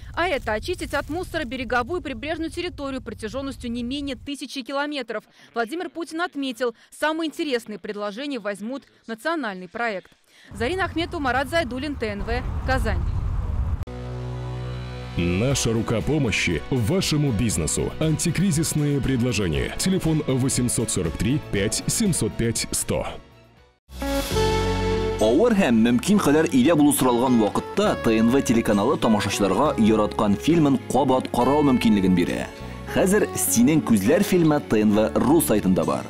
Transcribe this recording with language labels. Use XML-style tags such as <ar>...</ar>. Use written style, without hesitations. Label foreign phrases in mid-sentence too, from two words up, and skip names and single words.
<ru>А это очистить от мусора береговую прибрежную территорию протяженностью не менее 1000 километров. Владимир Путин отметил, самые интересные предложения возьмут национальный проект. Зарина Ахметова, Марат Зайдуллин, ТНВ, Казань. Наша рука помощи вашему бизнесу. Антикризисные предложения. Телефон 843 5 705 100.</ru> <tt>Авыр һәм мөмкин кадәр илә булу соралган вакытта ТНВ телеканалы тамашачыларга яраткан фильмын кабат карау мөмкинлеген бирә. Хәзер «Синең күзләр» фильмы ТНВ.ру сайтында бар.</tt>